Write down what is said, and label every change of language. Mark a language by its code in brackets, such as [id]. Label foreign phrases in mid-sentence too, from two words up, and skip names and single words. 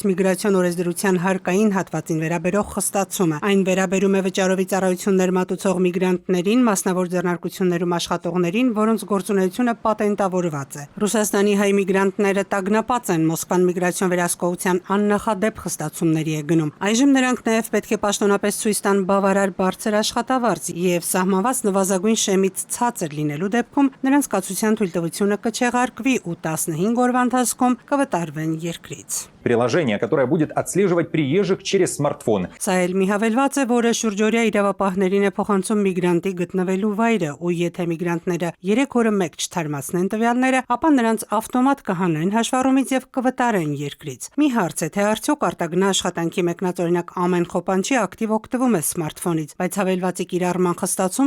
[hy] միգրացիոն օրենսդրության հարկային հատվածին վերաբերող խստացումը։ Այն վերաբերում է վճարովի ծառայություններ մատուցող միգրանտներին, մասնավոր ձեռնարկություններում աշխատողներին, որոնց գործունեությունը պատենտավորված է։ Ռուսաստանի հայ միգրանտները տագնապած են Մոսկվան միգրացիոն վերահսկողության աննախադեպ խստացումների է գնում։ Այժմ նրանք նաև պետք է պաշտոնապես ցույց տան բավարար բարձր աշխատավարձ եւ սահմանված նվազագույն շեմից ցածր լինելու դեպքում նրանց կացության թույլտվությունը կչեղարկվի ու 15 օրվա ընթացքում կվտարվեն երկրից։ [ru] Приложение, которое будет отслеживать приезжих через смартфон. [hy] Սա էլ մի հավելված է, որը շուրջօրյա իրավապահներին է փոխանցում միգրանտի գտնվելու վայրը, ու եթե միգրանտները 3 օրը մեկ չթարմացնեն տվյալները, ապա նրանց ավտոմատ կհանեն հաշվառումից եւ կվտարեն երկրից։ Մի հարց է, թե արդյոք արտագնա աշխատանքի մեկնած օրինակ ամեն խոպանչի ակտիվ օգտվում է սմարթֆոնից, բայց հավելվածի կիրառման խստացումը